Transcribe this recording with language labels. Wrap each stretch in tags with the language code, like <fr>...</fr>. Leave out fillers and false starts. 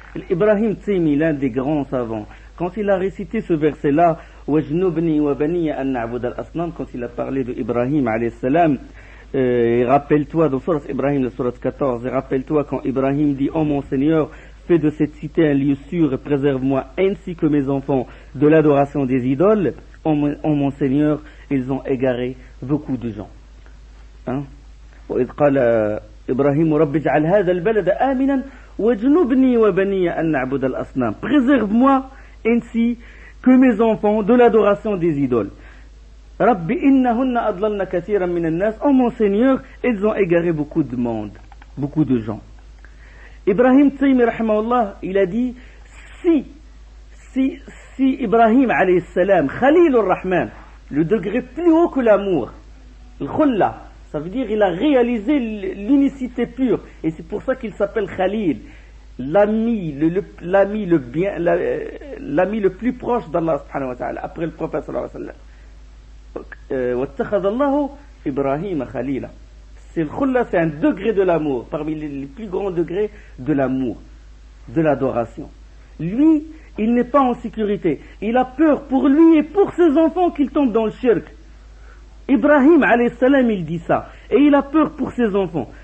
<fr>Ibrahim Taymi, l'un des grands savants, quand il a récité ce verset-là,</fr> <ar>wajnubni wa baniya an na'bud al-asnam,</ar> <fr>quand il a parlé de Ibrahim alayhi salam, et rappelle-toi dans Surat Ibrahim, la Surat 14, et rappelle-toi quand Ibrahim dit, oh mon Seigneur, fais de cette cité un lieu sûr et préserve-moi ainsi que mes enfants de l'adoration des idoles. Oh mon Seigneur, ils ont égaré beaucoup de gens. hein.</fr> <ar>وإذ قال إبراهيم رب اجعل هذا البلد آمنا واجنبني وبني أن نعبد الأصنام.</ar> <fr>Préserve-moi ainsi que mes enfants de l'adoration des idoles.</fr> <ar>رب إنهن أضللن كثيرا من الناس.</ar> <fr>Oh mon Seigneur, ils ont égaré beaucoup de monde, beaucoup de gens. Ibrahim Taymi rahimahullah, il a dit si Ibrahim alayhi salam, Khalilur Rahman, le degré plus haut que l'amour, le khulla, ça veut dire il a réalisé l'unicité pure, et c'est pour ça qu'il s'appelle Khalil, l'ami le plus proche d'Allah subhanahu wa ta'ala, après le prophète sallallahu alayhi wa sallam.</fr> <ar>واتخذ الله إبراهيم خليلا.</ar> <fr>C'est le khulla, c'est un degré de l'amour, parmi les plus grands degrés de l'amour, de l'adoration. Lui, il n'est pas en sécurité. Il a peur pour lui et pour ses enfants qu'ils tombent dans le shirk. Ibrahim alayhi salam, il dit ça. Et il a peur pour ses enfants.</fr>